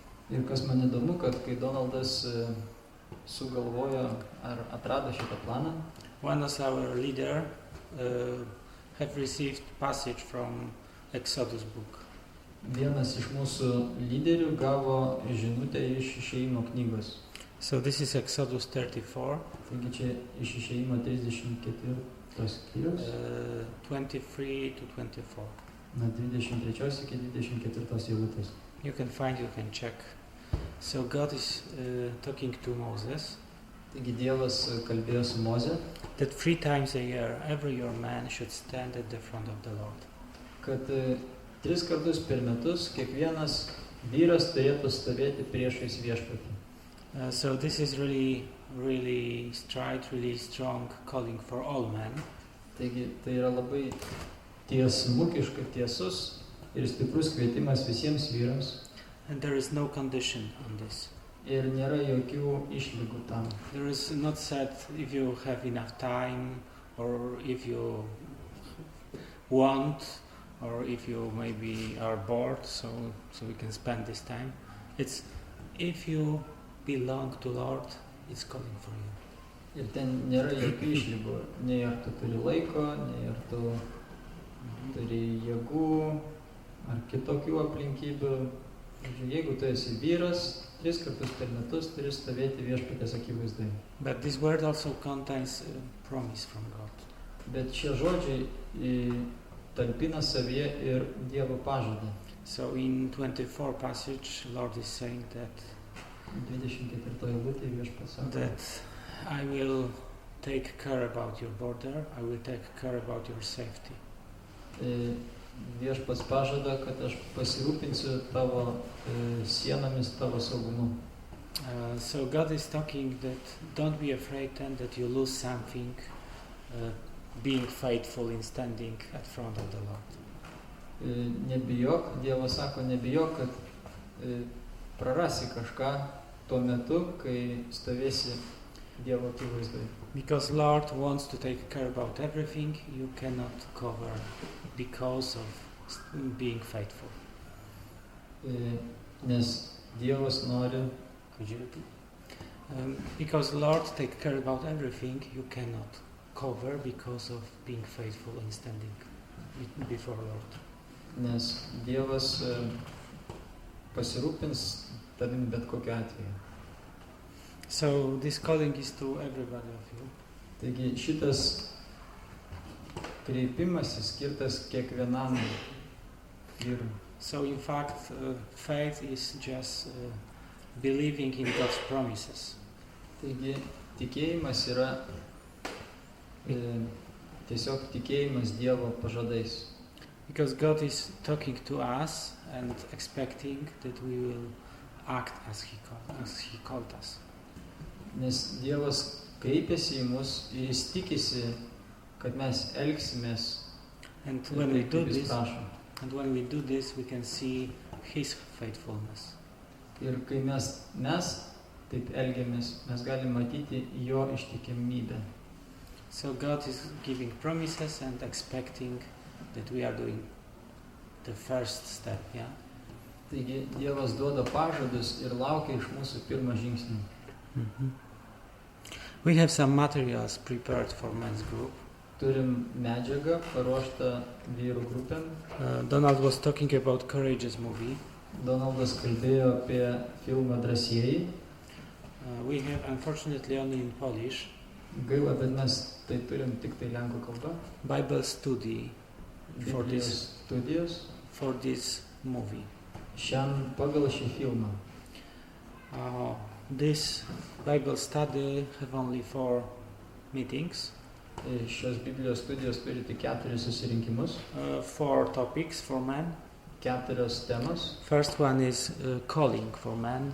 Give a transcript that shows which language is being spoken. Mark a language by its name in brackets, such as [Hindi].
[Lithuanian] ir kas man įdomu, kad kai Donaldas sugalvojo ar atrado šitą planą, [English] one of our leader have received passage from Exodus book. [Lithuanian] Vienas iš mūsų lyderių gavo žinutę iš Išėjimo knygos. [English] So this is Exodus 34. [Lithuanian] Taigi čia iš Išėjimo 34 skyrius. [English] 23 to 24. [Lithuanian] Nuo 23 iki 24 eilutės. [English] You can check. So God is talking to Moses. [Lithuanian] Taigi Dievas kalbėjo su Moze. [English] That 3 times a year, every your man should stand at the front of the Lord. [Lithuanian] Kad 3 kartus per metus kiekvienas vyras turėtų stovėti priešais viešpatį. [English] So this is really, really strong calling for all men. [Lithuanian] Taigi tai yra labai tiesmukiška, tiesus ir stiprus kvietimas visiems vyrams. [English] And there is no condition on this. [Lithuanian] Ir nėra jokių išlygų tam. [English] There is not said if you have enough time or if you want or if you maybe are bored, so we can spend this time. It's if you belong to Lord, it's calling for you. [Lithuanian] Ir ten nėra jokių išlygų, nei ar tu turi laiko, nei ar tu turi jėgų ar kitokių aplinkybių. Jeigu tu esi vyras, 3 kartus per metus turi stovėti viešpatės akivaizdoje. [English] But this word also contains a promise from God. [Lithuanian] Bet šie žodžiai talpina savyje ir Dievo pažadą. [English] So in 24 passage, Lord is saying that [Lithuanian] 24 eilutė viešpats sako, [English] that I will take care about your border, I will take care about your safety. [Lithuanian] Viešpats pažada, kad aš pasirūpinsiu tavo sienomis, tavo saugumu. [English] So God is talking that don't be afraid then that you lose something being faithful in standing at front of the Lord. [Lithuanian] Nebijok, Dievas sako, nebijok, kad prarasi kažką tuo metu, kai stovėsi Dievo akivaizdoje. [English] Because Lord wants to take care about everything, you cannot cover because of being faithful. [Lithuanian] Nes Dievas nori, [English] could you repeat? Because Lord take care about everything, you cannot cover because of being faithful and standing before Lord. [Lithuanian] Nes Dievas pasirūpins tavim bet kokiu atveju. [English] So this calling is to everybody of you. [Lithuanian] Taigi šitas kreipimasis skirtas kiekvienam vyrui. [English] So in fact, faith is just believing in God's promises. [Lithuanian] Taigi tikėjimas yra tiesiog tikėjimas Dievo pažadais. [English] Because God is talking to us and expecting that we will act as He called us. [Lithuanian] Nes Dievas kreipiasi į mus ir jis tikisi, kad mes elgsimės [English] and [Lithuanian] taip, [English] when we do [Lithuanian] kaip jis [English] this, [Lithuanian] prašo. [English] and when we do this, we can see His faithfulness. [Lithuanian] Ir kai mes taip elgiamės, mes galime matyti jo ištikimybę. [English] So God is giving promises and expecting that we are doing the first step, yeah? [Lithuanian] Taigi Dievas duoda pažadus ir laukia iš mūsų pirmą žingsnį. [English] We have some materials prepared for men's group. [Lithuanian] Turim medžiagą paruoštą vyrų grupėm. [English] Donald was talking about Courageous movie. [Lithuanian] Donaldas kalbėjo apie filmą Drąsieji. [English] We have unfortunately only in Polish. [Lithuanian] Gaila, bet mes tai turim tik tai lenkų kalba. [English] Bible study for [Lithuanian] Biblijos studijos [English] for this movie. [Lithuanian] Pagal šį filmą. [English] This Bible study have only 4 meetings. [Lithuanian] Šios Biblijos studijos turi tik 4 susirinkimus. [English] 4 topics for men. [Lithuanian] 4 temos. [English] First one is calling for men.